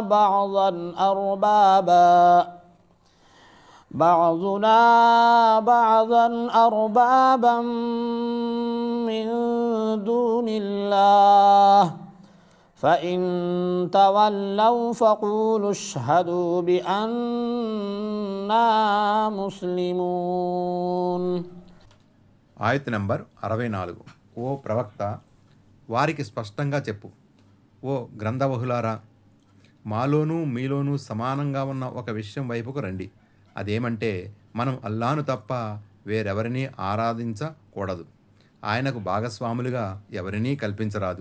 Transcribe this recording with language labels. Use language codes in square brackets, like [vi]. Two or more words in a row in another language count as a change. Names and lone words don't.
[ar] بعضا أربابا من دون الله فإن تولوا فقولوا اشهدوا بأننا مسلمون. [te] ఆయత్ నంబర్ 64. ఓ ప్రవక్త, వారికి స్పష్టంగా చెప్పు, ఓ గ్రంథవహులారా, మాలోనూ మీలోనూ సమానంగా ఉన్న ఒక విషయం వైపుకు రండి. అదేమంటే, మనం అల్లాను తప్ప వేరెవరినీ ఆరాధించకూడదు, ఆయనకు భాగస్వాములుగా ఎవరినీ కల్పించరాదు.